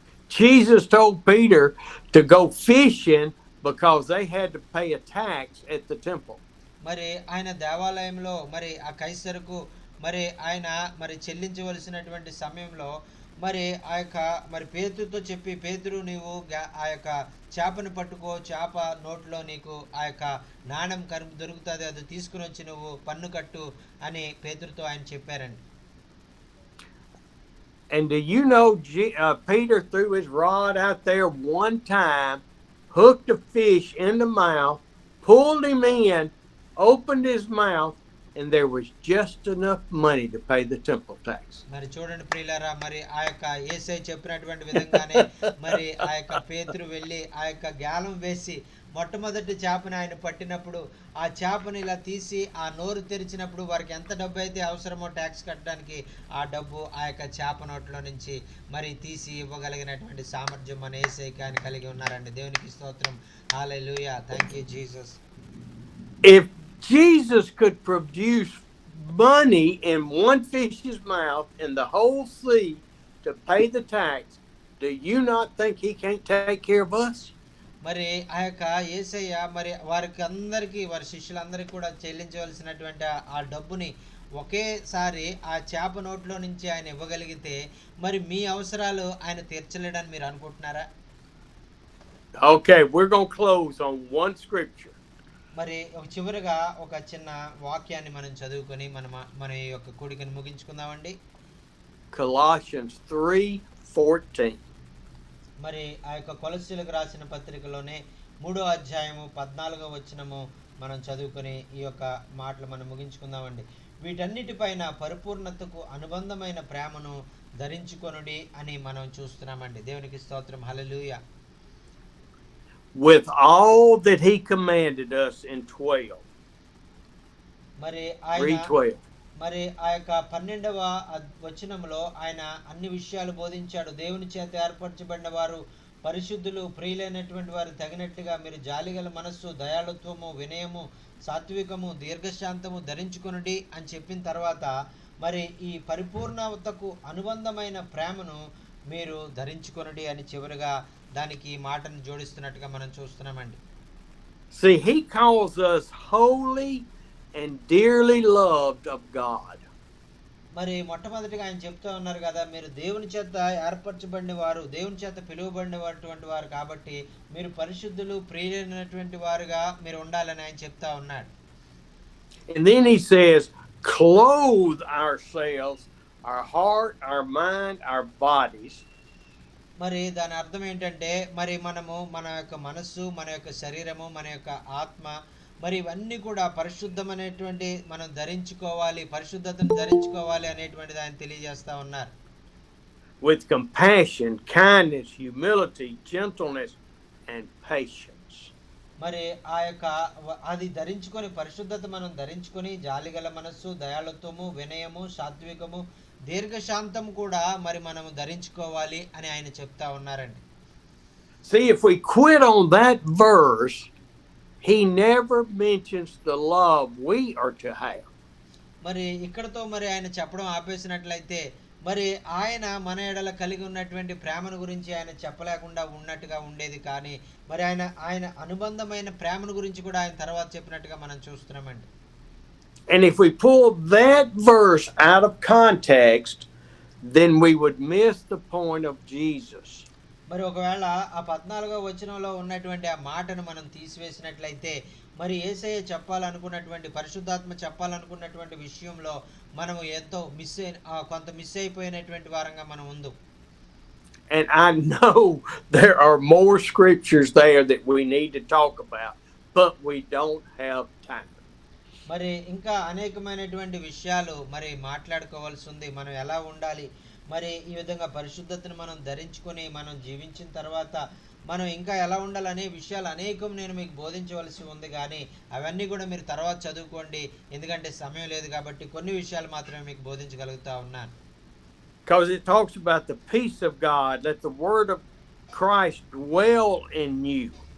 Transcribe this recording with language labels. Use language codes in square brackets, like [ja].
[en] Jesus told Peter to go fishing because they had to pay a tax at the temple. [te] మరి ఆయన దేవాలయంలో మరి ఆ కైసరుకు మరి ఆయన మరి చెల్లించవలసినటువంటి సమయంలో మరి మరి పేతురుతో చెప్పి, పేతురు నీవు ఆ యొక్క చేపను పట్టుకో, చేప నోట్లో నీకు ఆ యొక్క నాణం దొరుకుతుంది, అది తీసుకుని వచ్చి నువ్వు పన్ను కట్టు అని పేతురుతో ఆయన చెప్పారండి. [en] And do you know Peter threw his rod out there one time, hooked a fish in the mouth, pulled him in, opened his mouth, and there was just enough money to pay the temple tax. [te] మరి చూడండి ప్రియులారా, మరి ఆ యొక్క యేసయ్య చెప్పినటువంటి విధంగానే మరి ఆ యొక్క పేతురు వెళ్ళి ఆ యొక్క గాలం వేసి మొట్టమొదటి చేపని ఆయన పట్టినప్పుడు ఆ చేపని ఇలా తీసి ఆ నోరు తెరిచినప్పుడు వారికి ఎంత డబ్బు అయితే అవసరమో ట్యాక్స్ కట్టడానికి ఆ డబ్బు ఆ యొక్క చేప నోట్లో నుంచి మరి తీసి ఇవ్వగలిగినటువంటి సామర్థ్యం మన యేసయ్యకి ఆయన కలిగి ఉన్నారండి. దేవునికి స్తోత్రం. హల్లెలూయా. [en] Thank you Jesus. If Jesus could produce money in one fish's mouth in the whole sea to pay the tax, do you not think he can't take care of us? [te] మరి ఆ యొక్క యేసయ్య మరి వారికి అందరికీ, వారి శిష్యులందరికీ కూడా చెల్లించవలసినటువంటి ఆ డబ్బుని ఒకేసారి ఆ చేప నోట్లో నుంచి ఆయన ఇవ్వగలిగితే మరి మీ అవసరాలు ఆయన తీర్చలేడని మీరు అనుకుంటున్నారా? [en] Okay, we're going to close on one scripture. [te] మరి చివరిగా ఒక చిన్న వాక్యాన్ని మనం చదువుకొని మన యొక్క కూడికను ముగించుకుందామండి. [en] Colossians 3:14. [te] మరి ఆ యొక్క కొలస్సీలకు రాసిన పత్రికలోనే 3వ అధ్యాయము 14వ వచనము మనం చదువుకొని ఈ యొక్క మాటలు మనం ముగించుకుందామండి. వీటన్నిటిపైన పరిపూర్ణతకు అనుబంధమైన ప్రేమను ధరించుకొనుడి అని మనం చూస్తున్నామండి. దేవునికి స్తోత్రం. హల్లెలూయా. [en] With all that he commanded us in 12. [te] మరి [en] 3:12. [te] మరి ఆ యొక్క 12వ వచనంలో ఆయన అన్ని విషయాలు బోధించాడు. దేవుని చేత ఏర్పరచబడిన వారు పరిశుద్ధులు, ప్రియులైనటువంటి వారు తగినట్లుగా మీరు జాలిగల మనస్సు, దయాళుత్వము, వినయము, సాత్వికము, దీర్ఘశాంతము ధరించుకొనుడి అని చెప్పిన తర్వాత మరి ఈ పరిపూర్ణతకు అనుబంధమైన ప్రేమను మీరు ధరించుకొనుడి అని చివరిగా దానికి మాటను జోడిస్తున్నట్టుగా మనం చూస్తున్నామండి. [en] See, he calls us holy and dearly loved of God. [te] మరి మొట్టమొదటిగా ఆయన చెప్తూ ఉన్నారు కదా, మీరు దేవుని చేత ఏర్పరచబడిన వారు, దేవుని చేత పిలువబడినటువంటి వారు కాబట్టి మీరు పరిశుద్ధులు, ప్రియులైనటువంటి వారుగా మీరు ఉండాలని ఆయన చెప్తా ఉన్నాడు. [en] And then he says, clothe ourselves, our heart, our mind, our bodies. [te] మరి దాని అర్థం ఏంటంటే మరి మనము మన యొక్క మనస్సు, మన యొక్క శరీరము, మన యొక్క ఆత్మ మరి ఇవన్నీ కూడా పరిశుద్ధమైనటువంటి మనం ధరించుకోవాలి, పరిశుద్ధతను ధరించుకోవాలి అనేటువంటిది ఆయన తెలియజేస్తా ఉన్నారు. [en] With compassion, kindness, humility, gentleness and patience. [te] మరి ఆ యొక్క అది ధరించుకొని, పరిశుద్ధత మనం ధరించుకొని జాలిగల మనస్సు, దయాళుత్వము, వినయము, సాత్వికము, దీర్ఘశాంతం కూడా మరి మనము ధరించుకోవాలి అని ఆయన చెప్తా ఉన్నారండి. [en] See, if we quit on that verse, he never mentions the love we are to have. [te] మరి ఇక్కడతో మరి ఆయన చెప్పడం ఆపేసినట్లయితే మరి ఆయన మన ఎడల కలిగి ఉన్నటువంటి ప్రేమను గురించి ఆయన చెప్పలేకుండా ఉన్నట్టుగా ఉండేది. కానీ మరి ఆయన అనుబంధమైన ప్రేమను గురించి కూడా ఆయన తర్వాత చెప్పినట్టుగా మనం చూస్తున్నామండి. [en] And if we pull that verse out of context, then we would miss the point of Jesus. [te] మరి ఒకవేళ ఆ 14వ వచనంలో ఉన్నటువంటి ఆ మాటను మనం తీసివేసినట్లయితే మరి యేసయ్య చెప్పాలనుకున్నటువంటి పరిశుద్ధాత్మ చెప్పాలనుకున్నటువంటి విషయంలో మనము ఎంతో కొంత మిస్ అయిపోయినటువంటి వారంగా మనం ఉందు. [en] And I know there are more scriptures there that we need to talk about, but we don't have time. [te] మరి ఇంకా అనేకమైనటువంటి విషయాలు మరి మాట్లాడుకోవాల్సి ఉంది. మనం ఎలా ఉండాలి, మరి ఈ విధంగా పరిశుద్ధతను మనం ధరించుకొని మనం జీవించిన తర్వాత మనం ఇంకా ఎలా ఉండాలనే విషయాలు అనేకం నేను మీకు బోధించవలసి ఉంది. కానీ అవన్నీ కూడా మీరు తర్వాత చదువుకోండి, ఎందుకంటే సమయం లేదు కాబట్టి కొన్ని విషయాలు మాత్రమే మీకు బోధించగలుగుతా ఉన్నాను. [en] Because it talks about the peace of God, let the word of Christ dwell in you.